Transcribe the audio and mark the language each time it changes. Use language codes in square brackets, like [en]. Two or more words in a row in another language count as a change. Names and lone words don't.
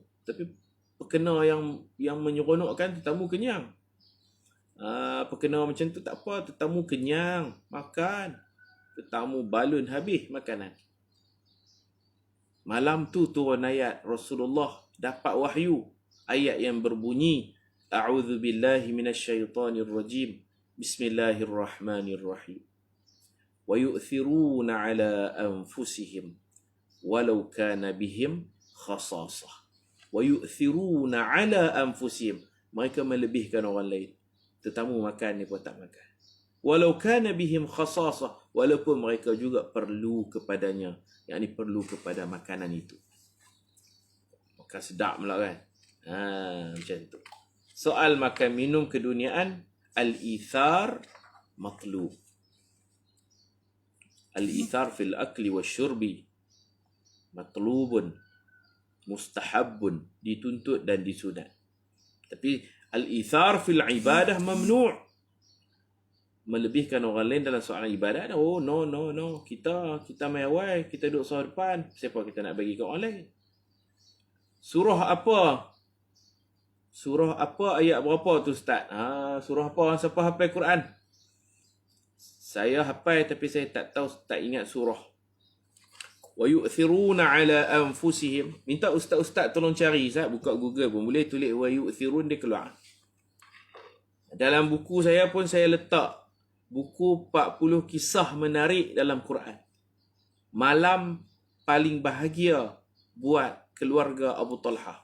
[ms] Tapi perkena yang menyeronokkan tetamu kenyang. apa kena macam tu, tak apa. Tetamu kenyang, makan. Tetamu balun habis makanan. Malam tu turun ayat, Rasulullah dapat wahyu. Ayat yang berbunyi, [ar] أعوذ بالله من الشيطان الرجيم. بسم الله الرحمن الرحيم. ويؤثرون على أنفسهم ولو كان بهم خصاصة. ويؤثرون على أنفسهم. [ms] Mereka melebihkan orang lain. Tetamu makan, ni pun tak makan. [ar] ولو كان بهم خصاصة. [ms] Walaupun mereka juga perlu kepadanya. Yang ni perlu kepada makanan itu. Makan sedap pula kan. Macam tu. Soal makan minum keduniaan, [ar] الإيثار مطلوب. الإيثار في الأكل والشرب مطلوب مستحب, [ms] dituntut dan disunat. [ar] Tapi الإيثار في العبادة ممنوع'. [ms] Melebihkan orang lain dalam soalan ibadat, [en] oh no. [ms] Kita main awal, kita duduk soal depan, siapa kita nak bagi ke orang lain? Surah apa? Surah apa, ayat berapa tu Ustaz? Surah apa? Siapa hafal Quran? Saya hafal tapi saya tak tahu, tak ingat surah. [ar] ويؤثرون على أنفسهم. [ms] Minta ustaz-ustaz tolong cari, Ustaz, buka Google pun boleh, tulis [ar] ويؤثرون, [ms] dia keluar. Dalam buku saya pun saya letak buku 40 kisah menarik dalam Quran. Malam paling bahagia buat keluarga Abu Talha.